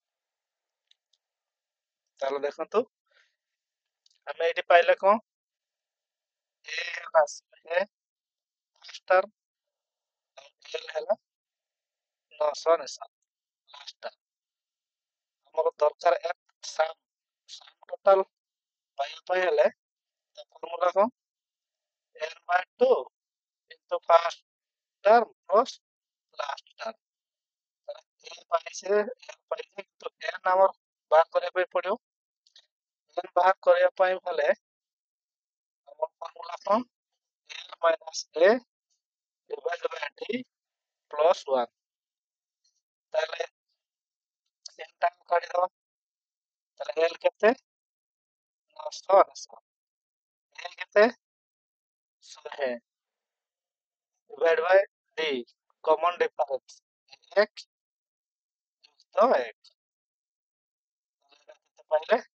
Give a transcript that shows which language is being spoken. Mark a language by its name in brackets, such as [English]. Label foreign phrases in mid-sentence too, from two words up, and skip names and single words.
[Odia] ତାହେଲେ ଦେଖନ୍ତୁ ଆମେ ଏଇଠି ପାଇଲେ କଣ ଏ ହେଲା 100 [English] first term [Odia] ଆଉ ଏଲ ହେଲା 999 [English] last term [Odia] ଆମର ଦରକାର ଏଫ ସମ୍ ଟୋଟାଲ ପାଇବା ପାଇଁ ହେଲେ ତା ଫର୍ମୁଲା କଣ [English] n by 2 into first term plus last [Odia] term n ପାଇছে କିନ୍ତୁ n ଆମର ବାହାର କରିବା ପାଇଁ ପଡିବ n ବାହାର କରିବା ପାଇଁ ହେଲେ ଆମର ଫର୍ମୁଲା କଣ [English] l minus a divided by d plus 1 [Odia] ତାହେଲେ n ଟା କାଢିଦବା ତାହେଲେ l କେତେ 999 l କେତେ 100 [English] divided by d common difference [Odia] 1 ଯୁକ୍ତ 1 ଏଇଟା କେତେ ପାଇଲେ